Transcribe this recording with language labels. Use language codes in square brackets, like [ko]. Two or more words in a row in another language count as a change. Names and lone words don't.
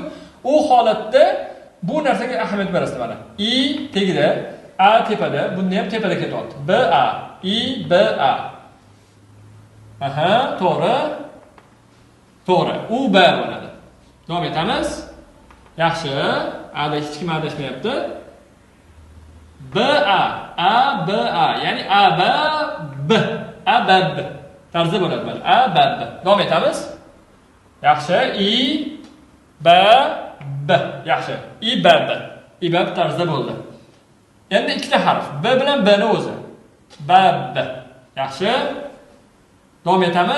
[uz] U holatda bu narsaga ahamiyat berasiz mana. I tegida, A tepada, bunda ham tepada ketyapti. B, A. I, B, A. Aha, to'g'ri. To'g'ri. U, B bo'ladi. Davom etamiz. Yaxshi. A da hech kim adashmayapti. B, A. A, B, A. Ya'ni A, B, B. A, B, B. Tarzda bo'ladi mana. A, B, B. Davom etamiz. Yaxshi. I, B, B. Yaxshi. I, B, B. I, B tarzda bo'ldi. Endi ikkita harf. B bilan B ni o'zi. B, B. Yaxshi. Davom etamiz.